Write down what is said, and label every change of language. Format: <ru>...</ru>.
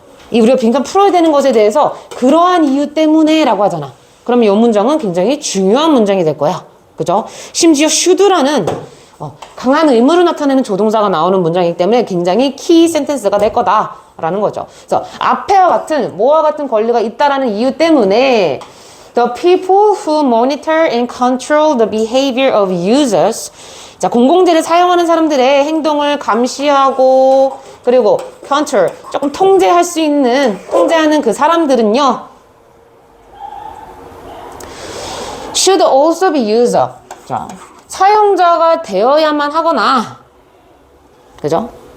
<ko>이 우리가 빈칸 풀어야 되는 것에 대해서 그러한 이유 때문에 라고 하잖아. 그러면 이 문장은 굉장히 중요한 문장이 될 거야. 그죠? 심지어 should라는 강한 의무를 나타내는 조동사가 나오는 문장이기 때문에 굉장히 키 센텐스가 될 거다라는 거죠. 그래서 앞에와 같은 뭐와 같은 권리가 있다라는 이유 때문에</ko> <en>The people who monitor and control the behavior of users.</en> <ko>자, 공공재를 사용하는 사람들의 행동을 감시하고 그리고 control, 조금 통제하는 그 사람들은요.</ko> <en>should also be user.</en> <ko>자, 사용자가 되어야만 하거나, 그죠?</ko>